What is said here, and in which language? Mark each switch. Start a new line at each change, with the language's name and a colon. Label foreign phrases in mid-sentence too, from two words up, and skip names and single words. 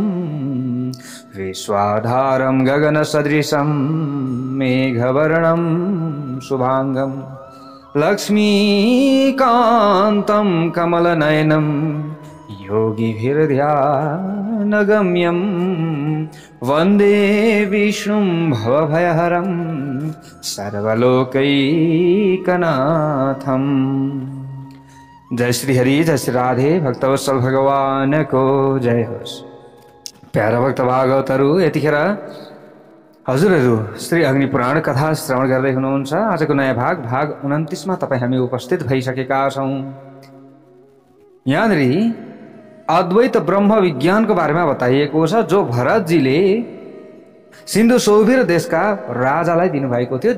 Sanskrit: विश्वाधारं गगनसदृशं मेघवर्णं शुभांगं लक्ष्मीकान्तं कमलनयनं योगिभिर्ध्यानगम्यं वन्दे विष्णुं भवभयहरं सर्वलोकैकनाथं।
Nepali: जय श्री हरि, जय श्री राधे। भक्तवत्सल भगवान को जय होस्। प्यारा भक्त भागवतहरू, यतिखेर हजुरहरू श्री अग्नि पुराण कथा श्रवण गर्दै हुनुहुन्छ। आजको नयाँ भाग 29 मा तपाईँ हामी उपस्थित भइसकेका छौँ। यहाँनिर अद्वैत ब्रह्म विज्ञानको बारेमा बताइएको छ, जो भरतजीले सिन्धु सौभिर देशका राजालाई दिनुभएको थियो।